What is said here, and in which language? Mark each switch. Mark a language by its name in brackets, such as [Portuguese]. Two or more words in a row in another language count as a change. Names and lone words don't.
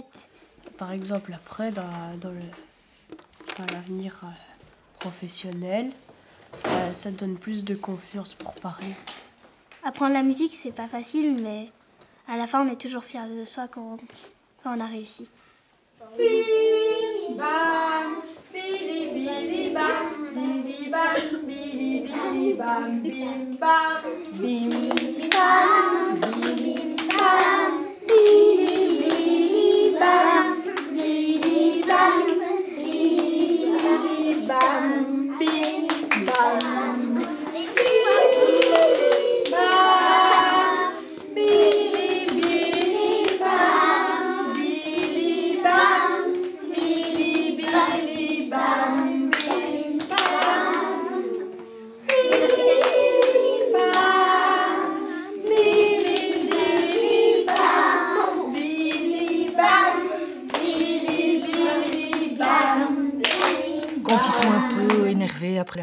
[French] Par exemple, après, dans l'avenir professionnel, ça donne plus de confiance pour parler. Apprendre la musique, c'est pas facile, mais à la fin, on est toujours fiers de soi quand on a réussi. Bim bam, bili bili bam, bili bam, bili bili bam, bim bam, bim bam, bim bam, bili bili bam, bili bam, bili bam, bim bam. Après la